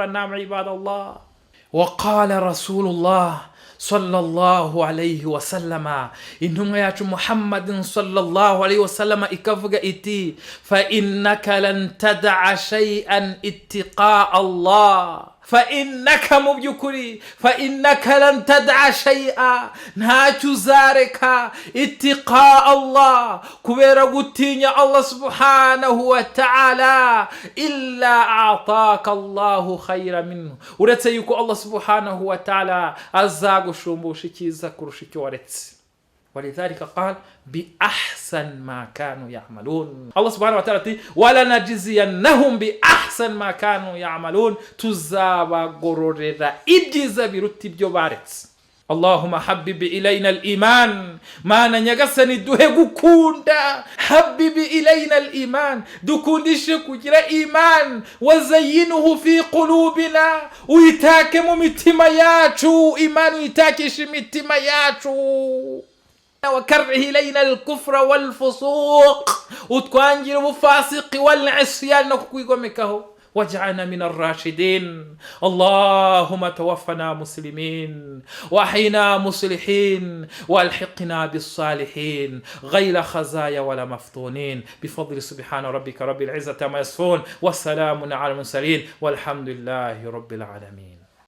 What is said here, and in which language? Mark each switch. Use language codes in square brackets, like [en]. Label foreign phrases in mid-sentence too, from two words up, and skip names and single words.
[ar] نعم عباد الله. وقال رسول الله صلى الله عليه وسلم, [rw] intumwa yacu [ar] محمدٍ صلى الله عليه وسلم [rw] ikavuga iti, [ar] فإنك لن تدع شيئا اتقاء الله, فإنك, [rw] mu byukuri, [ar] فإنك لن تدع شيئا, [rw] ntacyo uzareka, [ar] اتقاء الله, [rw] kubera gutinya [ar] الله سبحانه وتعالى, إلا أعطاك الله خيرا منه, [rw] uretse yuko Allah [ar] سبحانه وتعالى [rw] azagushumbusha icyiza kurusha icyo waretse. [ar] ولذلك قال بأحسن ما كانوا يعملون. الله سبحانه وتعالى ati walanajziyannahum بأحسن ما كانوا يعملون, [rw] tuzabagororera ibyiza biruta ibyo baretse. [ar] اللهم حبب إلينا الإيمان, [rw] mana nyagasani duhe gukunda, [ar] حبب إلينا الإيمان, [rw] dukundishe kugira iman, [ar] وزينه في قلوبنا, [rw] uitake mu mitima yacu, iman uitakishe imitima yacu. [ar] وكره إلينا الكفر والفسوق, [rw] utwangira ubufasiki [ar] والعصيان [rw] no kukwigomekaho, [ar] واجعلنا من الراشدين. اللهم توفنا مسلمين وأحينا مصلحين والحقنا بالصالحين غير خزايا ولا مفتونين، بفضل سبحان ربك رب العزة عما يصفون، والسلام على المرسلين، والحمد لله رب العالمين.